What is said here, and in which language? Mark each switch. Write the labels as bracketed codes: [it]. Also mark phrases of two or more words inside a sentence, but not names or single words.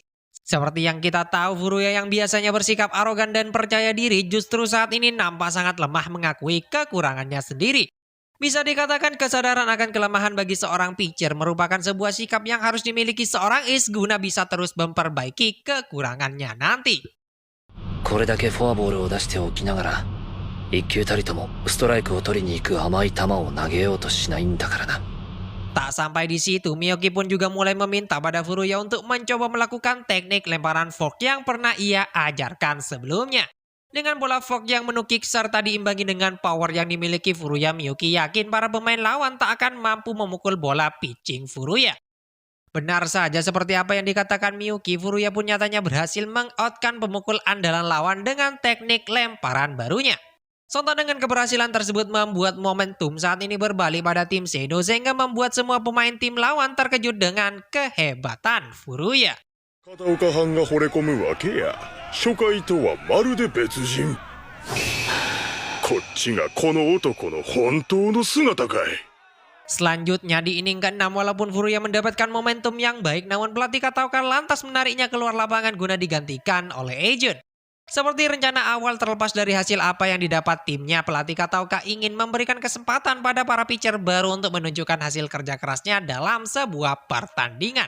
[id] Seperti yang kita tahu, Furuya yang biasanya bersikap arogan dan percaya diri justru saat ini nampak sangat lemah mengakui kekurangannya sendiri. Bisa dikatakan kesadaran akan kelemahan bagi seorang pitcher merupakan sebuah sikap yang harus dimiliki seorang ace guna bisa terus memperbaiki kekurangannya nanti. [ja] これだけフォアボールを出しておきながら一球たりともストライクを取りに行く甘い球を投げようとしないんだからな。 [id] Tak sampai di situ, Miyuki pun juga mulai meminta pada Furuya untuk mencoba melakukan teknik lemparan fork yang pernah ia ajarkan sebelumnya. Dengan bola fork yang menukik serta diimbangi dengan power yang dimiliki Furuya, Miyuki yakin para pemain lawan tak akan mampu memukul bola pitching Furuya. Benar saja seperti apa yang dikatakan Miyuki, Furuya pun nyatanya berhasil meng-outkan pemukul andalan lawan dengan teknik lemparan barunya. Sontak dengan keberhasilan tersebut membuat momentum saat ini berbalik pada tim Seido sehingga membuat semua pemain tim lawan terkejut dengan kehebatan Furuya. [ja] 片岡藩が惚れ込むわけや。初回とはまるで別人。こっちがこの男の本当の姿かい。 [id] Selanjutnya di inning ke-6 walaupun Furuya mendapatkan momentum yang baik namun pelatih Kataoka lantas menariknya keluar lapangan guna digantikan oleh Eijun. Seperti rencana awal terlepas dari hasil apa yang didapat timnya, pelatih Kataoka ingin memberikan kesempatan pada para pitcher baru untuk menunjukkan hasil kerja kerasnya dalam sebuah pertandingan.